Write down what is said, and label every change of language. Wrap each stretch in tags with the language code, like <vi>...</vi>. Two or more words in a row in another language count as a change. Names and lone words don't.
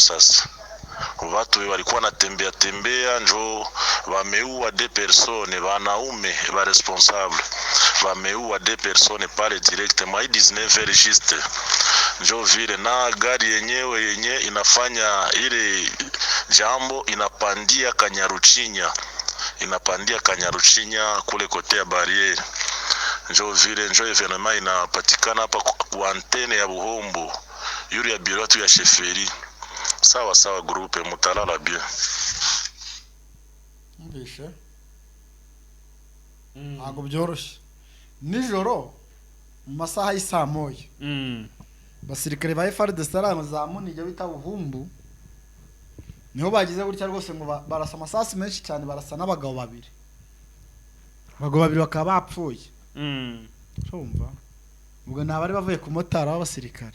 <sw>Sasa watu walikuwa natembea njo wameua 2 personnes wanaume ba responsable wameua 2 personnes pale directement 19 registre njo vile na gari yenyewe inafanya ile jambo inapandia Kanyaruchinya kule kotea barriere njo vile njo evenement inapatikana hapa kwa antene ya Buhombo yuri ya biro tu ya sheferi. Sawa groupe mutalala bien.</sw> <rw>Mbishe ntabwo byoroshye nijoro mu masaha y'isa moya basirikare ba FARDC za Munigi bita Buhumbu niho bagize gutya rwose ngo barasa amasasi menshi cyane barasa n'abagabo babiri bakaba bapfuye Urumva ubwo ntabari bavuye ku motari w'abasirikare</rw>